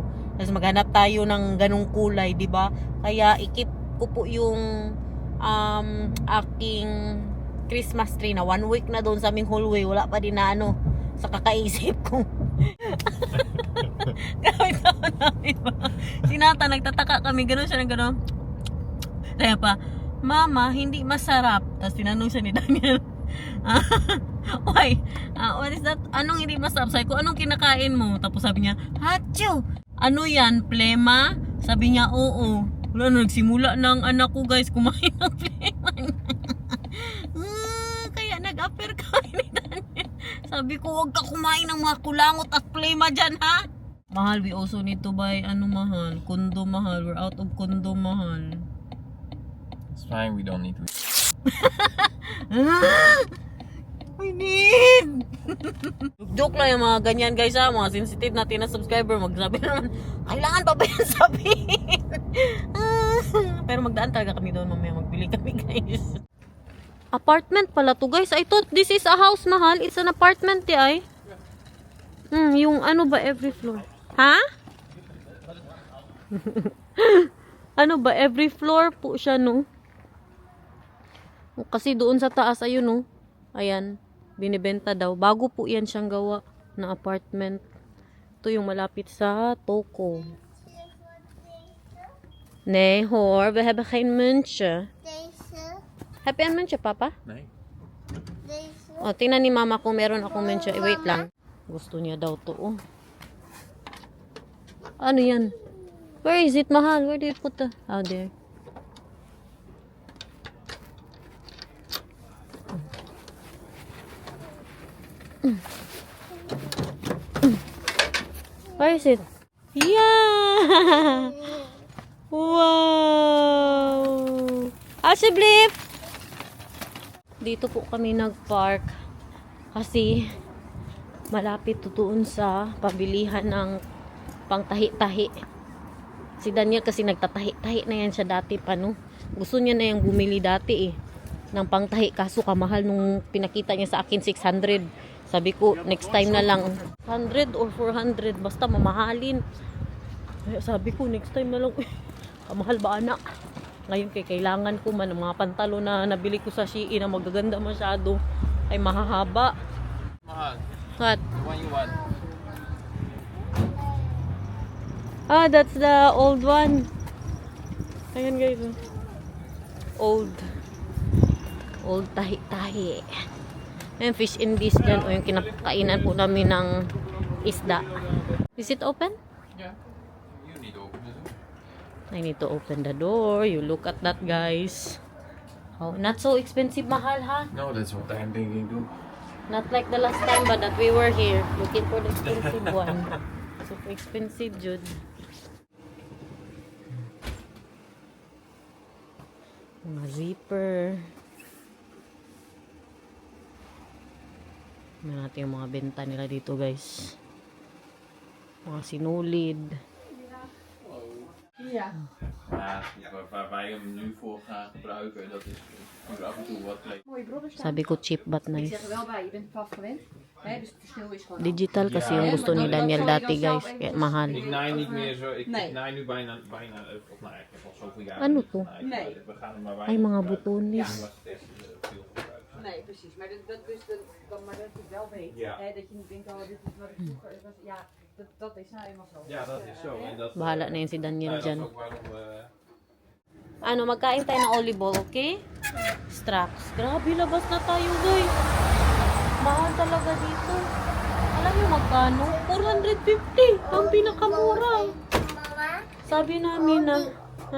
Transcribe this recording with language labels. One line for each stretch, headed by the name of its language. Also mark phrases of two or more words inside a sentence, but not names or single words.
Filipino: Tapos maghanap tayo ng ganung kulay, di ba? Kaya ikip ko po yung aking
English: Christmas tree
Filipino: na 1 week na doon sa aming hallway. Wala pa din na ano sa kakaisip ko. Gamit ako namin ba? Sinata, nagtataka kami. Ganun siya ng ganun. Kaya pa, Mama, hindi masarap. Tapos tinanong siya ni Daniel.
English: Why? What is that?
Filipino: Anong hindi masarap? Sabi ko, anong kinakain mo? Tapos sabi niya, Hachu! Ano yan? Plema? Sabi niya, oo. Wala na, nagsimula ng anak ko, guys, kumain ng plema. Kaya nag-appear kami ni Daniel. Sabi ko, huwag ka kumain ng mga kulangot at plema dyan, ha? Mahal,
English: we also need to buy,
Filipino: mahal? Kondo, mahal.
English: We're out of kondo, mahal. It's fine, we don't need to. We need!
Filipino: Joke lang yung mga ganyan, guys, ha? Mga sensitive natin na subscriber. Magsabi naman, kailangan pa ba yan sabihin? Pero magdaan talaga kami doon, mamaya magbili kami, guys. Apartment pala to, guys.
English: I thought this is a house, mahal. It's an apartment,
Filipino: ay. Yung ano ba,
English: every floor?
Filipino: Ha? Ano ba,
English: every floor
Filipino: po siya, no? Kasi doon sa taas, ayun, no? Ayan, binibenta daw. Bago po yan siyang gawa na apartment. Ito yung malapit sa Toko.
Dutch: Nee, hoor. We hebben geen muntje. Heb je een muntje, papa? Nee.
Filipino: O, tingnan ni mama kung meron akong muntje. Wait lang. Gusto niya daw to, oh. Ano yan?
English: Where is it, mahal? Where do you put the... Oh, there. Where is it? Yeah! Wow! Ashiblip!
Filipino: Dito po kami nag-park kasi malapit doon sa pabilihan ng pangtahi-tahi. Si Daniel kasi nagtatahi-tahi na yan siya dati pa, no? Gusto niya na yung bumili dati ng pangtahi, kaso kamahal nung pinakita niya sa akin 600. Sabi ko,
English: next time
Filipino: na lang 100 or 400, basta mamahalin. Kaya sabi ko,
English: next time
Filipino: na lang. Kamahal ba, anak? Ngayon kailangan ko man ng mga pantalo na nabili ko sa Shein na magaganda masyado ay mahahaba. Mahal.
English: What? The one you want. That's the old one.
Filipino: Ayan, guys. Old tahi-tahi. Ayan,
English: fish in this dyan.
Filipino: O yung kinakainan po namin ng isda.
English: Is it open? Yeah. You need to open it. I need to open the door. You look at that, guys. Oh, not so expensive, mahal, ha? No, that's what I'm thinking too. Not like the last time ba that we were here looking for the expensive one. Super expensive,
Filipino: Jude. Mga zipper. Tingnan natin yung mga benta nila dito, guys. Mga sinulid.
Dutch: Ja, waar wij hem nu voor gaan gebruiken, dat is nu af en toe wat leuk. Mooie brodders staan.
Filipino: Sabi ko
English: cheap but
Dutch: Ik
English: nice.
Dutch: zeg er wel bij, je bent het vast gewend. Hè, dus het verschil is gewoon...
Filipino: Digital kasi yung gusto ni Daniel dati, guys. Kaya mahal.
Dutch: Ik naai niet meer zo, ik Nee. naai nu bijna, of nou, ik heb al zoveel jaar.
Filipino: Ano to?
Dutch: Nee. We gaan er maar
Filipino: Ay,
Dutch: weinig
Filipino: mga
Dutch: gebruiken.
Filipino: butones.
Dutch: Was het echt veel gebruiken. Nee, precies. Maar maar dat je het wel weet. Ja. Hè, dat je niet denkt, oh, dit is wat ik vroeger... Was, ja, dat is nou eenmaal zo. Ja, dat is zo. En dat,
Filipino: Bahala na yun si Daniel
Dutch: dat is
Filipino: dyan.
Dutch: ook waarom we...
Filipino: Ano, magkain tayo ng
English: olive oil,
Filipino: okay?
English: Straps.
Filipino: Grabe, labas na tayo, guys. Mahal talaga dito. Alam niyo magkano? 450. Ang pinakamura. Mama, Sabi namin na, ha?